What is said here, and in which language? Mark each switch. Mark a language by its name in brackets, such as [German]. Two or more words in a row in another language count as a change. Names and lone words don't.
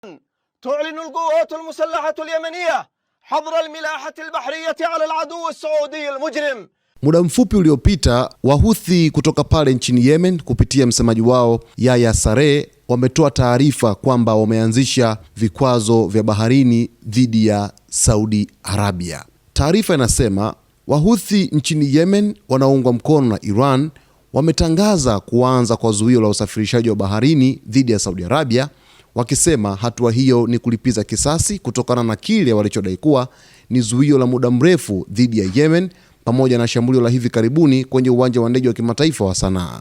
[Arabic] تعلن القوات المسلحة اليمنية حظر الملاحة البحرية على العدو السعودي المجرم. [Swahili] Muda mfupi uliopita, Wahuthi kutoka pale nchini Yemen kupitia msemaji wao Yahya Saree wametoa taarifa kwamba wameanzisha vikwazo vya baharini dhidi ya Saudi Arabia. Taarifa inasema Wahuthi nchini Yemen wanaoungwa mkono na Iran wametangaza kuanza kwa zuio la usafirishaji wa baharini dhidi ya Saudi Arabia, wakisema hatua hiyo ni kulipiza kisasi kutokana na kile walichodai kuwa ni zuio la muda mrefu dhidi ya Yemen pamoja na shambulio la hivi karibuni kwenye uwanja wa ndege wa kimataifa wa Sanaa.